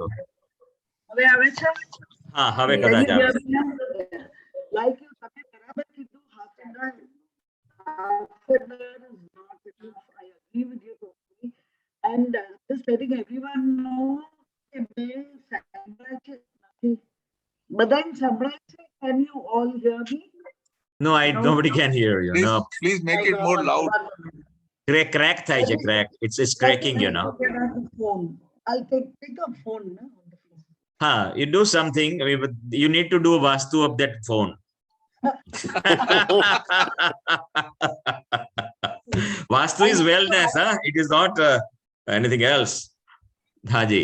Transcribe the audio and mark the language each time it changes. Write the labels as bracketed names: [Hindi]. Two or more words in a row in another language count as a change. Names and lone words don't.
[Gujarati] હવે આવે છે? હા, હવે કદાચ આવે. [English] Like you, [Gujarati] તમે બરાબર કીધું, [English] half an hour is not enough. I agree with you totally. And just letting everyone know [Gujarati] કે બે સેન્ડવિચ નથી, [English] But then somebody say, can you all hear me? No, nobody can hear you. Please, No, please make it more loud. [Gujarati] crack થાય છે, [English] crack. It's cracking, you know. Phone. I'll take a phone. No? You do something. You need to do vastu of that phone. Vastu is wellness, huh? It is not anything else. Haji.